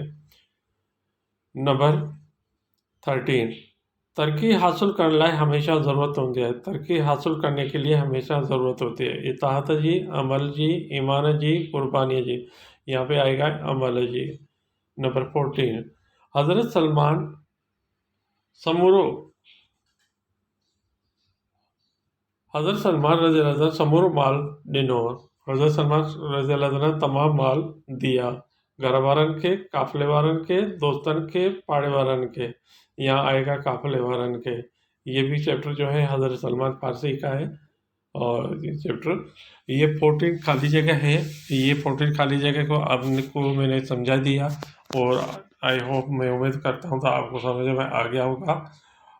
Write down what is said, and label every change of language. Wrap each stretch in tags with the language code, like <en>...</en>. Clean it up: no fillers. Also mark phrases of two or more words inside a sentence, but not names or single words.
<hi>नंबर 13, तरक्की हासिल करने लाए हमेशा ज़रूरत होती है। तरक्की हासिल करने के लिए हमेशा ज़रूरत होती है। इताअत जी, अमल जी, ईमान जी, कुर्बानी जी। यहाँ पे आएगा अमल जी। नंबर 14,</hi> <sd>हज़रत सलमान समूरो हज़रत सलमान रज़ी अल्लाह ताला समूरो माल ॾिनो। हज़रत सलमान रज़ी अल्लाह ताला तमामु माल दिया, घर वारनि खे, काफ़िले वारनि खे, दोस्तनि खे, पाड़े वारनि खे।</sd> <hi>यहाँ आएगा</hi> <sd>काफ़िले वारनि खे।</sd> <hi>ये भी चैप्टर जो है हज़रत सलमान फारसी का है। और ये चैप्टर, ये 14 खाली जगह है। ये 14 खाली जगह को आपको मैंने समझा दिया, और</hi> <en>I hope,</en> <hi>मैं उम्मीद करता हूँ तो आपको समझ में आ गया होगा।</hi>